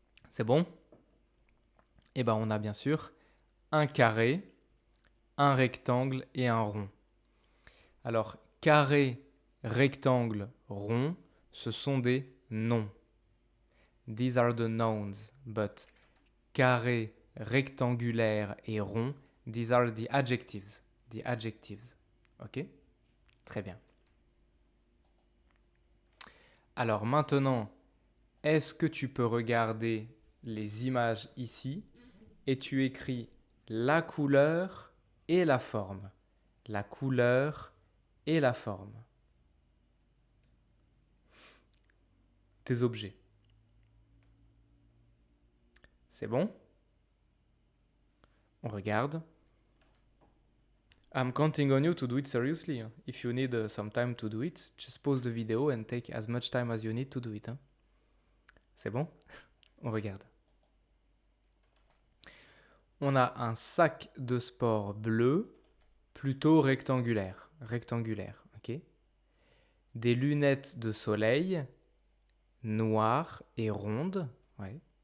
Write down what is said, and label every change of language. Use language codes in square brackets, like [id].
[fr] C'est bon? Eh bien, on a bien sûr un carré, un rectangle et un rond. Alors, carré, rectangle, rond, ce sont des noms. [en] These are the nouns, but [fr] carré, rectangulaire et rond, [en] these are the adjectives. The adjectives. Ok? [fr] Très bien. Alors maintenant, est-ce que tu peux regarder les images ici et tu écris la couleur et la forme? La couleur et la forme. Tes objets. C'est bon? On regarde. [en] I'm counting on you to do it seriously. If you need some time to do it, just pause the video and take as much time as you need to do it. [fr] C'est bon? On regarde. On a un sac de sport bleu, plutôt rectangulaire. Rectangulaire, ok? Des lunettes de soleil, noires et rondes. Ouais.